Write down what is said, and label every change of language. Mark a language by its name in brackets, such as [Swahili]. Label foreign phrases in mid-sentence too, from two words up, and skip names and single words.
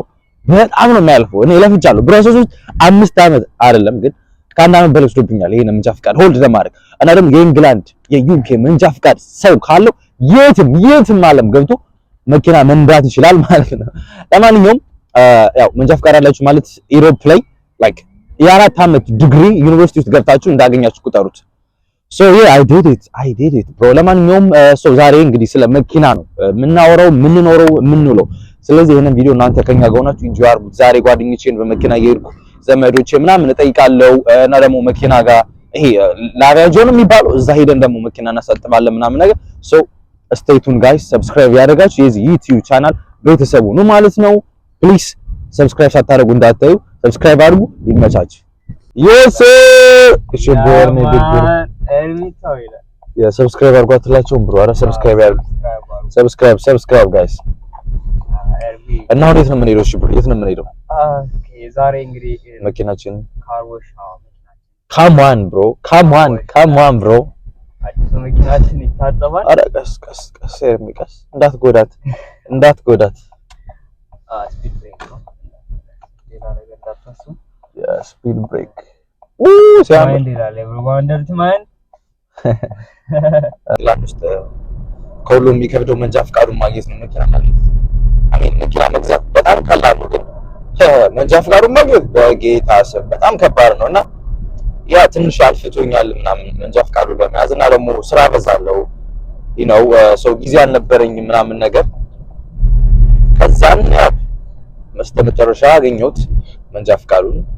[Amharic] በጣም ነው የሚያልፈው። እኔ ለፍቻለሁ። ፕሮሰስ ውስጥ 5 አመት አይደለም ግን ከአንድ አመት በላይ ወስዶብኛል ይሄን መንጃ ፍቃድ ሆልድ ለማድረግ እና ደግሞ የኢንግላንድ የዩኬ መንጃ ፍቃድ ሰው ካለው የትም ዓለም ገብቶ መኪና መንዳት ይችላል ማለት ነው። ለማንኛውም ያው መንጃ ፍቃድ አላችሁ ማለት ኢሮፕ ላይ ላይክ የ4 አመት ዲግሪ ዩኒቨርሲቲ ውስጥ ገብታችሁ እንዳገኛችሁ ቁጠሩት። ሶ [English] I did it bro። [Amharic] ለማንኛውም ዛሬ እንግዲህ ስለ መኪና ነው የምናወራው የምንውለው። ስለዚህ ይሄንን ቪዲዮ እናንተ ከኛ ጋር ሆናችሁ ኢንጆይ አድርጉት። ዛሬ ጓደኞቼን በመኪና እየሄድኩ ዘመዶቼ ምናምን እጠይቃለሁ እና ደግሞ መኪና ጋር ይሄ ላቪያጆ ነው የሚባለው እዛ ሄደን ደግሞ መኪና እናሳጥባለን ምናምን ነገር። [English] stay tuned guys። [Amharic] ሰብስክራይብ ያደርጋችሁ የዚህ ዩቲዩብ ቻናል ቤተሰቡ ነው ማለት ነው። ፕሊዝ ሰብስክራይብ ሳታደርጉ እንዳትዩ፣ ሰብስክራይብ አድርጉ። ይመቻችሁ። yes እሺ ቦርኔ ቢግር ሰብስክራይብ አድርጓትላችሁ ብሮ። ኧረ ሰብስክራይብ ያድርጉ። [English] subscribe guys። [Amharic] እና ወዴት ነው የምንሄደው? እሺ ብሮ የት ነው የምንሄደው? ዛሬ እንግዲህ መኪናችን ካርቦሽ [English] come on bro [Amharic] አዲስ መኪናችን ይታጠባል። ኧረ ቀስ የሚቀስ እንዳትጎዳት ስፒድ ብሬክ ነው ሌላ ነገር እንዳታስቡ። ስፒድ ብሬክ ሲያምር ይላል [English] everyone mind [Amharic] ላንስተ ከሁሉም የሚከብደው መንጃ ፍቃዱን ማግኘት ነው። መኪና ማለት መኪና መግዛት በጣም ቀላል ነው ግን መንጃ ፍቃዱን ማግኘት በጌታ ስም በጣም ከባድ ነውና ያ ትንሽ አልፍቶኛል ምናምን መንጃ ፍቃዱን ለመያዝ እና ደግሞ ስራ በዛለው ሰው ጊዜ አልነበረኝም ምናምን ነገር። ከዛን መጨረሻ አገኘሁት መንጃ ፍቃዱን።